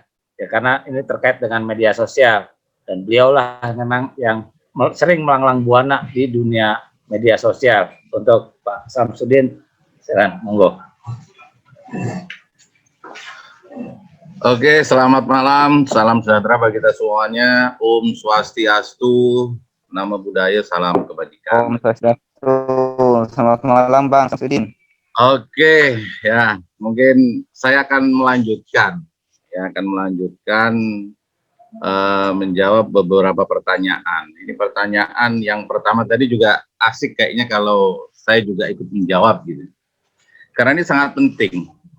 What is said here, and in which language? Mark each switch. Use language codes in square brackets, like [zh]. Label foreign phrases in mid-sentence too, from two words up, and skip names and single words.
[id] Ya, karena ini terkait dengan media sosial dan beliaulah memang yang sering melanglang buana di dunia media sosial. Untuk Pak Samsudin, silakan monggo. Oke, selamat malam, salam sejahtera bagi kita semuanya. Om Swastiastu, nama budaya, salam kebajikan. Om Swastiastu, selamat malam Bang Samsudin. Oke, ya mungkin saya akan melanjutkan, menjawab beberapa pertanyaan. Ini pertanyaan yang pertama tadi juga asik kayaknya kalau saya juga ikut menjawab gitu, karena ini sangat penting.